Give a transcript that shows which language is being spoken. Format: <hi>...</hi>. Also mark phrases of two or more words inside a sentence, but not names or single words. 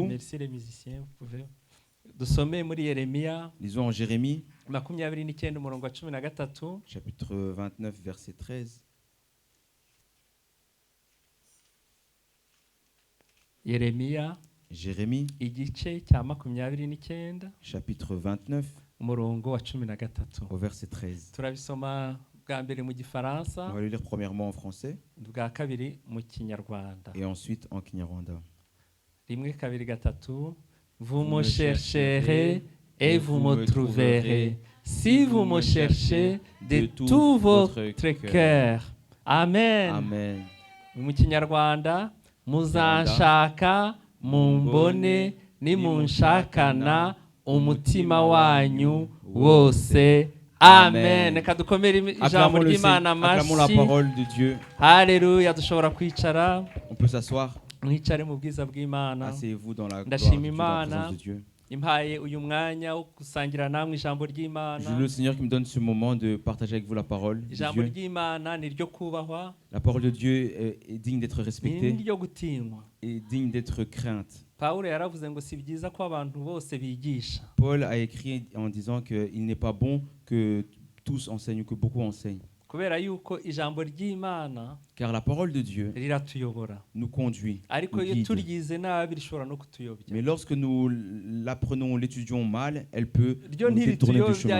<fr>merci les musiciens, vous pouvez.</fr> <rw>Dusome muri Yeremiya,</rw> <fr>lisons en Jérémie,</fr> <rw>29 umurongo wa 13.</rw> <fr>chapitre 29, verset 13.</fr> <rw>Yeremiya,</rw> <fr>Jérémie,</fr> <rw>igice cya 29,</rw> <fr>chapitre 29,</fr> <rw>umurongo wa 13.</rw> <fr>au verset 13.</fr> <rw>Turabisoma bwa mbere mu Gifaransa,</rw> <fr>On va le lire premièrement en français</fr> <rw>bwa kabiri mu Kinyarwanda.</rw> <fr>et ensuite en Kinyarwanda.</fr> <rw>Rimwe kabiri gatatu.</rw> <fr>Vous me chercherez et vous me trouverez si vous me cherchez de tout votre cœur. Amen. Amen.</fr> <rw>Mu Kinyarwanda, muzanshaka mumbone nimunshakana umutima wanyu wose. Amen. Reka dukomere ijambo ry'Imana amashyi.</rw> <fr>Acclamons la parole de Dieu.</fr> <rw>Haleluya. Dushobora kwicara.</rw> <fr>On peut s'asseoir.</fr> <rw>Mwicare mu bwiza bw'Imana.</rw> <fr>Asseyez-vous dans la</fr> <rw>Ndashima</rw> <fr>gloire, dans la</fr> <rw>Imana</rw> <fr>présence de Dieu.</fr> <rw>impaye uyu mwanya wo gusangira namwe ijambo ry'Imana.</rw> <fr>Je loue le Seigneur qui me donne ce moment de partager avec vous la parole de</fr> <rw>Ijambo</rw> <fr>Dieu.</fr> <rw>ry'Imana ni ryo kubahwa.</rw> <fr>La parole de Dieu est digne d'être respectée</fr> <rw>Ni ryo gutinywa.</rw> <fr>et digne d'être crainte.</fr> <rw>Pawulo yaravuze ngo si byiza ko abantu bose bigisha.</rw> <fr>Paul a écrit en disant qu'il n'est pas bon que tous enseignent ou que beaucoup enseignent. Car la parole de Dieu nous conduit, nous guide. Mais lorsque nous l'apprenons, l'étudions mal, elle peut nous détourner du chemin.</fr>